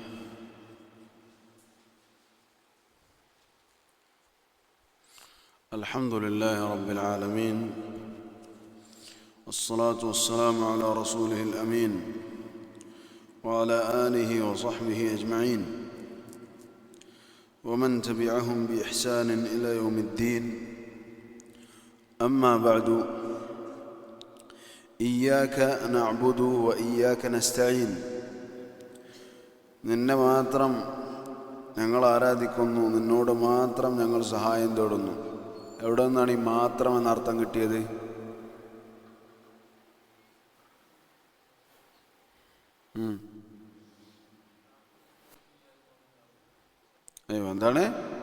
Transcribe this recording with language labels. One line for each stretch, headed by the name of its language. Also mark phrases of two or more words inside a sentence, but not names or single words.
Arabic: الحمد لله رب العالمين، والصلاة والسلام على رسوله الأمين وعلى آله وصحبه أجمعين ومن تبعهم بإحسان إلى يوم الدين. أما بعد، إياك نعبد وإياك نستعين.
Malayalam: നിന്നെ മാത്രം ഞങ്ങൾ ആരാധിക്കുന്നു, നിന്നോട് മാത്രം ഞങ്ങൾ സഹായം തേടുന്നു. എവിടെ നിന്നാണ് ഈ മാത്രം എന്നർത്ഥം കിട്ടിയത്? എന്താണ്?